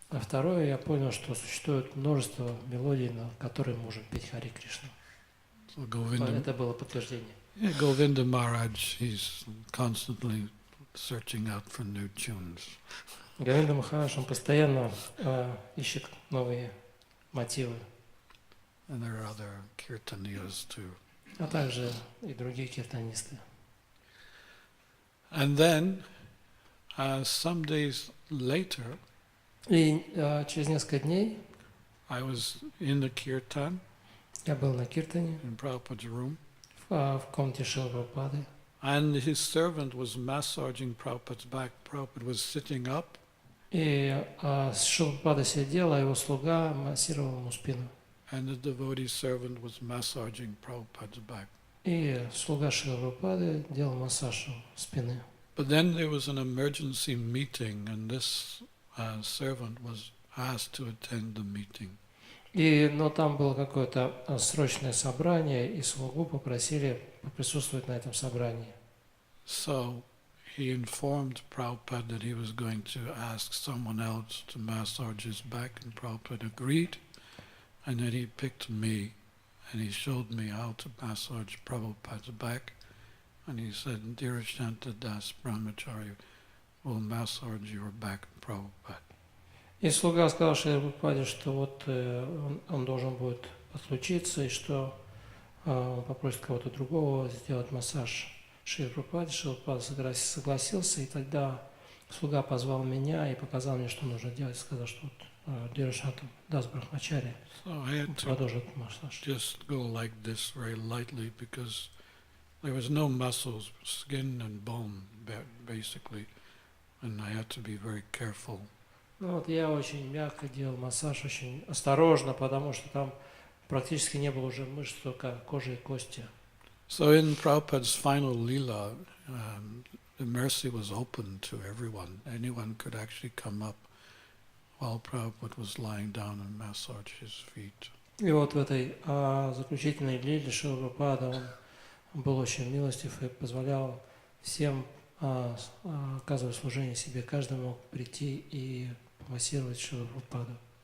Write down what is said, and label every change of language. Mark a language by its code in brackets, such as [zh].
[ru] А второе, я понял, что существует множество мелодий, на которые мы можем петь Харе Кришну. [en] So Govinda, [ru] Это было подтверждение. [en] Govinda Maharaj, he's constantly searching out for new tunes. [ru] Говинда Махарадж, он постоянно ищет новые мотивы, [en] And there are other kirtaniyas too. [ru] а также и другие киртанисты. [en] And then, some days later, [ru] И через несколько дней [en] I was in the kirtan [ru] я был на киртане [en] in Prabhupada's room, [ru] в комнате Шрилы Прабхупады, [en] and his servant was massaging Prabhupada's back. Prabhupada was sitting up, [ru] и Шрила Прабхупада сидел, а его слуга массировал ему спину. [en] and the devotee servant was massaging Prabhupada's back. [ru] И слуга Шрилы Прабхупады делал массаж спины. [en] But then there was an emergency meeting, and this servant was asked to attend the meeting. [ru] Но там было какое-то срочное собрание, и слугу попросили присутствовать на этом собрании. [en] So he informed Prabhupada that he was going to ask someone else to massage his back, and Prabhupada agreed. And then he picked me, and he showed me how to massage Prabhupada's back. And he said, Dkhirashanta Brahmachari will massage your back, Prabhupada. [ru] И слуга сказал Шриле Прабхупаде, что вот он должен будет подключиться, и что он попросит кого-то другого сделать массаж Шриле Прабхупаде. Шрила Прабхупада согласился, и тогда слуга позвал меня и показал мне, что нужно делать. Сказал, что вот Дхирашанта Брахмачари продолжит массаж. [en] Just go like this very lightly because there was no muscles, skin and bone, basically, and I had to be very careful. [ru] Ну вот я очень мягко делал массаж, очень осторожно, потому что там практически не было уже мышц, только кожа и кости. [en] So in Prabhupada's final lila, the mercy was open to everyone. Anyone could actually come up while Prabhupada was lying down and massage his feet. [ru] И вот в этой заключительной лиле Шрила Прабхупада он был очень милостив и позволял всем оказывать служение себе. Каждый мог прийти и массировать Шрилу Прабхупаду.